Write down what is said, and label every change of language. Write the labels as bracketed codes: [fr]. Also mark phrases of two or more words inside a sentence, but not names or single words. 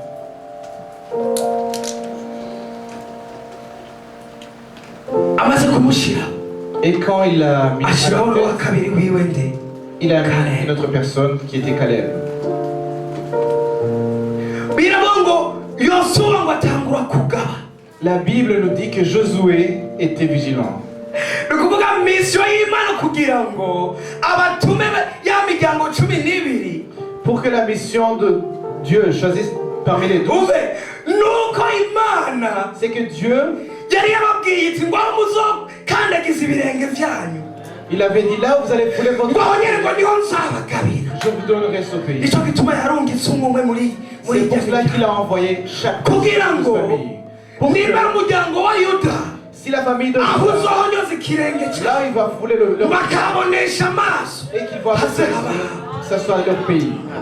[fr] Et quand il a mis il a mis une autre personne qui était Caleb. La Bible nous dit que Josué était vigilant. [rn] mission y'Imana kugira ngo abatume ya miryango 12 [fr] pour que la mission de Dieu choisisse parmi les 12. [rn] Nuko Imana [fr] c'est que Dieu [rn] yari yababwiye iti ngo muzokandagiza ibirenge byanyu. [fr] Il avait dit là où vous allez fouler votre je vous donnerai ce pays. C'est pour cela qu'il a envoyé chaque famille. Si la famille de Juda, là il va fouler leur et qu'il va que ça soit leur pays.